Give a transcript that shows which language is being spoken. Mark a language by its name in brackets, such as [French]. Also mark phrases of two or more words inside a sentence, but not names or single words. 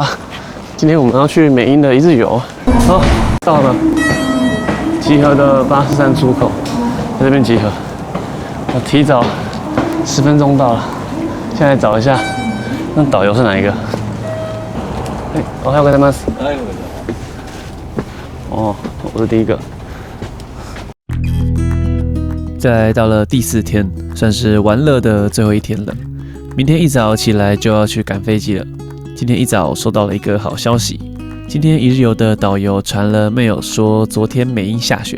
[Chinese] 今天我们要去美瑛的一日游。好，到了集合的83出口，在这边集合。我提早10分钟到了，现在找一下，那导游是哪一个？おはようございます。お哦，我是第一个。再来到了第4天，算是玩乐的最后一天了。明天一早起来就要去赶飞机了。今天一早收到了一个好消息，今天一日游的导游传了 mail 说昨天美英下雪了。